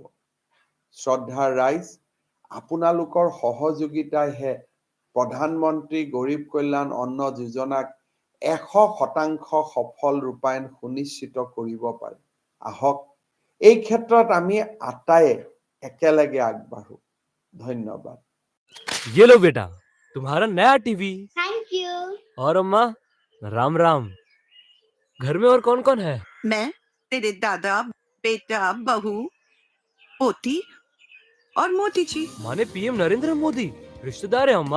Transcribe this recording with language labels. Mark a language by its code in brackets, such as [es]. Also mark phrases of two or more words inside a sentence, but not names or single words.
[as] শ্ৰদ্ধাৰ ৰাইজ, আপোনালোকৰ সহযোগিতাইহে প্ৰধানমন্ত্ৰী গৰীব কল্যাণ অন্ন যোজনাক 100% সফল ৰূপায়ণ সুনিশ্চিত কৰিব পাৰে। আহক এই ক্ষেত্ৰত আমি আটায়ে একেলগে আগবাঢ়ো। ধন্যবাদ। [hi] ये लो बेटा, तुम्हारा नया टीवी। [en] thank you. [hi] और अम्मा, राम राम। घर में और कौन कौन है? मैं, तेरे दादा, बेटा, बहू, पोती और मोती जी। माने पीएम नरेंद्र मोदी रिश्तेदार है अम्मा।